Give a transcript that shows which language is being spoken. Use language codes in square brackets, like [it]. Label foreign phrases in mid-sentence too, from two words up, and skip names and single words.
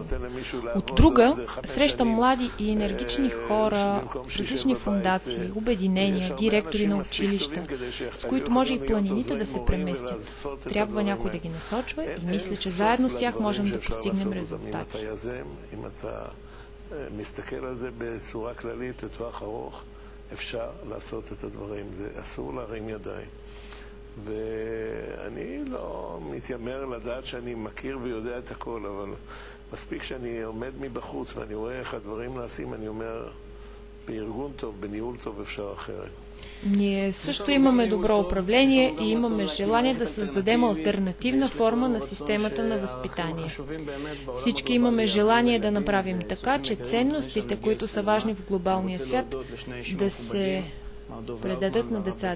[bg] От друга, срещам млади и енергични хора в различни фундации, обединения, директори на училища, с които може и планините да се преместят. Трябва някой да ги насочва и мисля, че заедно с тях можем да постигнем резултати. [he] אפשר לעשות את הדברים, זה אסור להרים ידיים. ואני לא מתיימר לדעת שאני מכיר ויודע את הכל, אבל מספיק שאני עומד מבחוץ ואני רואה איך הדברים נעשים, אני אומר, בארגון טוב, בניהול טוב אפשר אחרת. [bg] Ние също имаме добро управление и имаме желание да създадем алтернативна форма на системата на възпитание. Всички имаме желание да направим така, че ценностите, които са важни в глобалния свят, да се предадат на децата.